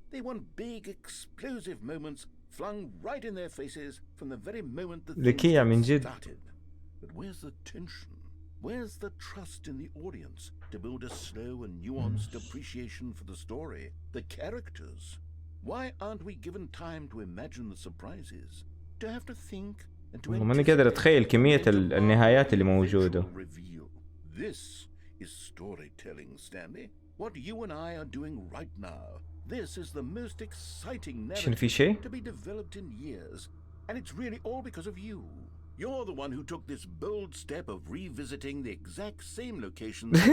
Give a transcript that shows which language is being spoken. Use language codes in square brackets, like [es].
[en] They want big, explosive moments flung right in their faces from the very moment that [ar] ذكية من [en] things [ar] جد. [en] started. But where's the tension? Where's the trust in the audience to build a slow and nuanced appreciation for the story, the characters? Why aren't we given time to imagine the surprises? To have to think and to [ar] ماني قادر اتخيل كمية النهايات اللي موجودة. [en] This is storytelling, Stanley. What you and I are doing right now. This is the most exciting narrative to be developed in years. And it's really all because of you. You're the one who took this bold step of revisiting the exact same locations.